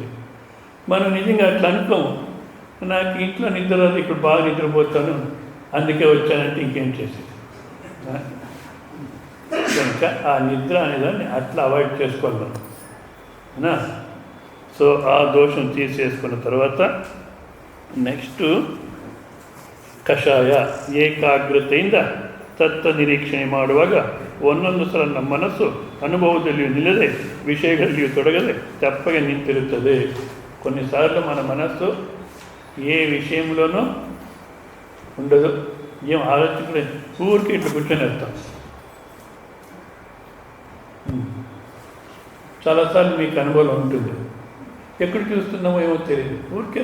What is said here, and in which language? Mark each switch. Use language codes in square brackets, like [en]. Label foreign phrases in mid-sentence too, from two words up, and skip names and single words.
[te] మనం నిజంగా అట్లా అనుకోము, నాకు ఇంట్లో నిద్ర రాదు, ఇక్కడ బాగా నిద్రపోతాను అందుకే వచ్చానంటే ఇంకేం చేసేది. కనుక ఆ నిద్ర అనేదాన్ని అట్లా అవాయిడ్ చేసుకోవాలి మనం. సో ఆ దోషం తీసేసుకున్న తర్వాత నెక్స్ట్ [kn] ಕಷಾಯ ಏಕಾಗ್ರತೆಯಿಂದ ತತ್ವ ನಿರೀಕ್ಷಣೆ ಮಾಡುವಾಗ ಒಂದೊಂದು ಸಲ ನಮ್ಮ ಮನಸ್ಸು ಅನುಭವದಲ್ಲಿಯೂ ನಿಲ್ಲದೆ ವಿಷಯಗಳಲ್ಲಿಯೂ ತೊಡಗದೆ ತಪ್ಪಗೆ ನಿಂತಿರುತ್ತದೆ. [te] కొన్నిసార్లు మన మనస్సు ఏ విషయంలోనూ ఉండదు, ఏం ఆలోచించలే, ఊరికి ఇట్లా కూర్చొని వెళ్తాం. చాలాసార్లు మీకు అనుభవం ఉంటుంది, ఎక్కడ చూస్తున్నామో ఏమో తెలియదు, ఊరికే.